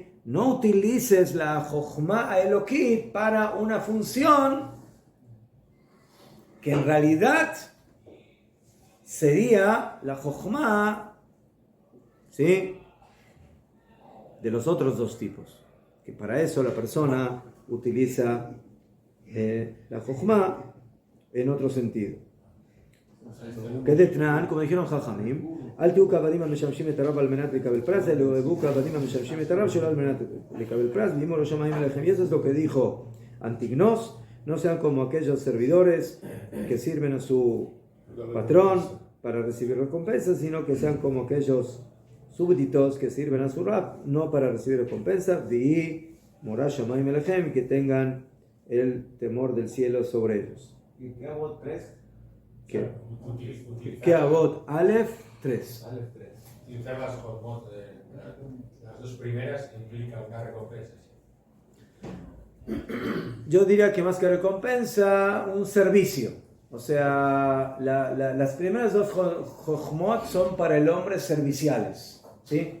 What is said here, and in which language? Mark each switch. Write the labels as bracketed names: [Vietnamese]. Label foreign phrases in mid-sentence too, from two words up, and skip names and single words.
[Spanish] No utilices la Jochma Elokit para una función que en realidad sería la Jochma, ¿sí?, de los otros dos tipos. Que para eso la persona utiliza la Jochma en otro sentido. Que de Tran, como dijeron Jajamim, [Hebrew] אל תהיו כעבדים המשמשים את הרב על מנת לקבל פרס, אלא אוהבו כעבדים המשמשים את הרב שלא על מנת לקבל פרס, ואם לא שמעים עליכם. [Spanish] Y eso es lo que dijo Antignos, no sean como aquellos servidores que sirven a su patrón para recibir recompensas, sino que sean como aquellos súbditos que sirven a su rab, no para recibir recompensa, y [Hebrew] מורא שמים עליכם, [Spanish] que tengan el temor del cielo sobre ellos. ¿Y qué hago 3? ¿Qué Avot? Aleph 3. Aleph 3. Utilizar las Jotmot, las dos primeras implica una recompensa. Yo diría que más que recompensa, un servicio. O sea, las primeras dos Jochmot son para el hombre serviciales, ¿sí?